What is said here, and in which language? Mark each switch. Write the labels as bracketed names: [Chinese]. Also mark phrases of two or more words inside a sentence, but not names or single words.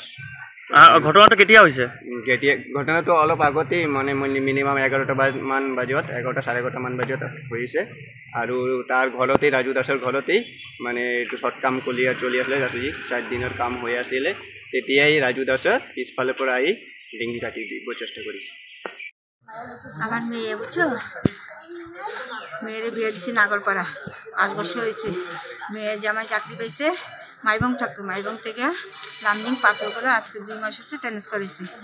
[Assamese] ঘটনাটো কেতিয়া হৈছে? ঘটনাটো অলপ আগতেই মানে মিনিমাম 11টা মান বজাত, 11:30 মান বজাত হৈছে। আৰু তাৰ ঘৰতেই, ৰাজু দাসৰ ঘৰতেই মানে এইটো শ্বৰ্ট কাম চলি আছিলে, 4 দিনৰ কাম হৈ আছিলে। [Bangla] তেতিয়াই রাজু দাসের পিছফালে পরে আই ডিঙ্গি কাটি দিব চেষ্টা করেছে। আমার মেয়ে বুঝছো, মেয়ের বিয়ে দিছি নাগরপাড়া, 5 বছর হয়েছে। মেয়ের জামাই চাকরি পাইছে, মাইবং থাকতো, মাইবং থেকে লামডিং পাথরকলা আজকে 2 মাস হচ্ছে ট্রান্সফার হয়েছে।